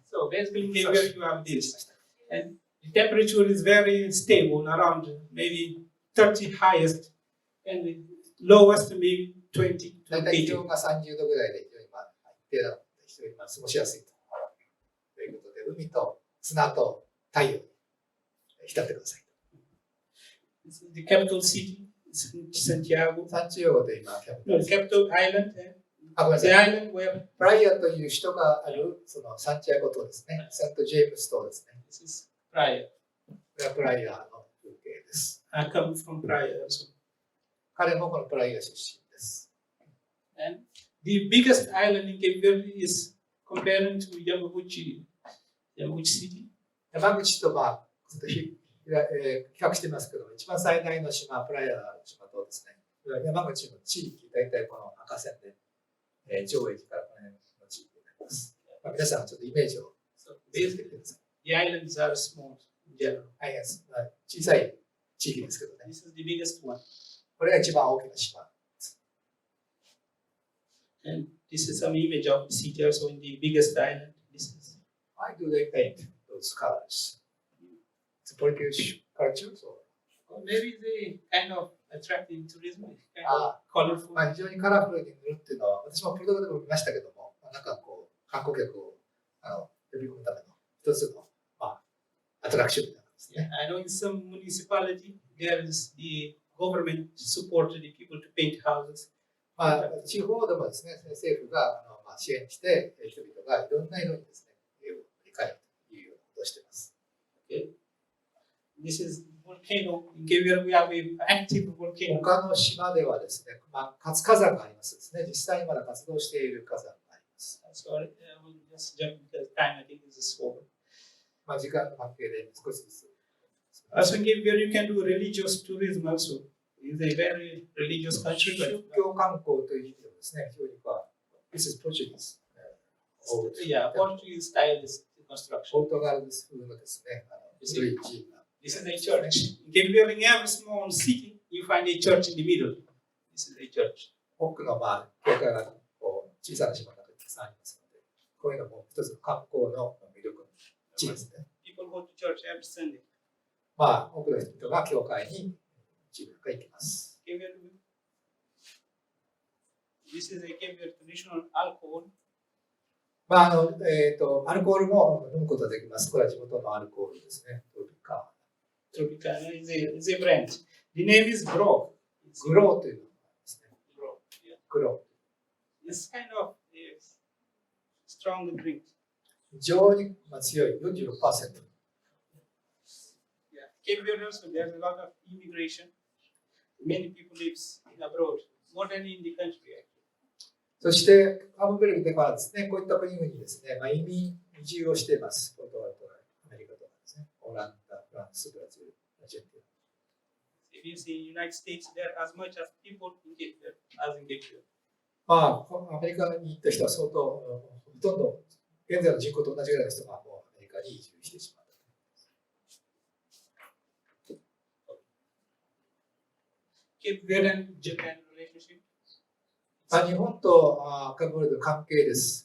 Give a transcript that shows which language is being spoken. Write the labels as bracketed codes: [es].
[en] So basically, where you have this, and the temperature is very stable, around maybe 30 highest, and the lowest maybe 20 [ja] 大 [en] to [ja] 体気 [en] 80. [ja] 温が30度ぐらいで非常に一定な非常に過ごしやすいということで、海と砂と太陽に浸ってください。 [en] This is the capital city, Santiago. [ja] サンチアゴという今キャピタ [en] No, [ja] ル [en] the capital island. [ja] ごめんなさ [en] The [ja] い。 [en] island where [ja] プライアという首都があるそのサンチアゴ島ですね。セント・ジェームス島ですね。 [en] this is Praia. [ja] これはプライアの風景です。 [en] I come from Praia also. [ja] 彼もこのプライア出身です。 [en] And the biggest island in Cape Verde is comparing to Yamaguchi city. [ja] 山口と比較してますけど、一番最大の島、プライアの島とですね、山口の地域、大体この赤線で、上駅からこの辺の地域になります。皆さんちょっとイメージを作ってください。 [en] The islands are small in general. [ja] 小さい地域ですけどね。 [en] This is the biggest one. [ja] これが一番大きな島。 [en] And this is some image of the city also in the biggest island. This is. Why do they paint those colors? It's British culture, so. Or maybe they kind of attracting tourism. Kind of colorful. [ja] 非常にカラフルに塗るっていうのは、私もポルトガルでも見ましたけども、なんかこう、観光客を呼び込むための一つの、アトラクションみたいなですね。 [en] I know in some municipality there is the government supported the people to paint houses. [ja] 地方でもですね、政府が支援して、人々がいろんな色にですね、絵を塗り替えるというようなことをしています。 [en] Okay. This is volcano. In Cape Verde we have an active volcano. [ja] 他の島ではですね、活火山がありますですね。実際にまだ活動している火山があります。 [en] Sorry, I will just jump because time I think is over. [ja] 時間の関係で少しずつ。 [en] Also in Cape Verde you can do religious tourism also. It's a very religious country. [ja] 宗教観光という意味でもですね、非常に [en] This is Portuguese. Yeah, Portuguese style construction. [ja] ポルトガル風のですね、古い寺院が。 [en] This is a church. In Cape Verde, in every small city, you find a church in the middle. This is a church. [ja] 多くの教会が小さな島の中にたくさんありますので、こういうのも一つの観光の魅力の地ですね。 [en] People go to church every Sunday. [ja] 多くの人が教会に自分が行きます。 [en] This is a Cape Verde traditional alcohol. [ja] アルコールも飲むことができます。これは地元のアルコールですね。 [en] Tropicana is a brand. The name is Grow. [ja] グローというのがありますね。グロー。 [en] It's kind of a strong drink. [ja] 非常に強い 46%。 [en] Yeah. Cape Verde also there's a lot of immigration. Many people live abroad, more than in the country. [ja] そして、カーボベルデはですね、こういった国々にですね、移住をしています。ポルトガルとかアメリカとかですね、オランダ、フランス、ブラジル、アジア。 [en] If you see United States, there are as much as people in Cape Verde as in Cape Verde. [ja] アメリカに行った人は相当、ほとんど現在の人口と同じぐらいの人がもうアメリカに移住してしまった。 [en] Cape Verde and Japan relationship. [ja] 日本とカーボベルデの関係です。